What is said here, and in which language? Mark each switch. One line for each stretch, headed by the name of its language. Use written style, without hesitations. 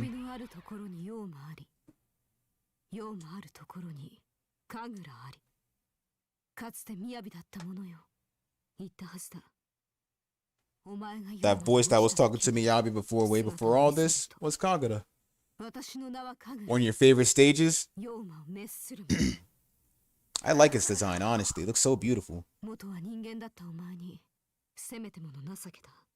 Japanese: びのあるところにヨウマあり、ヨウマあるところにカグラあり。かつて雅だったものよ。言ったはずだ。お前が
English: That voice that was talking to Miyabi before, way before all this, was Kagura.
Japanese: 私の名はカグラ。
English: One of your favorite stages?
Japanese: ヨウマを滅する。
English: I like its design, honestly. It looks so beautiful.
Japanese: 元は人間だったお前にせめてもの情けだ。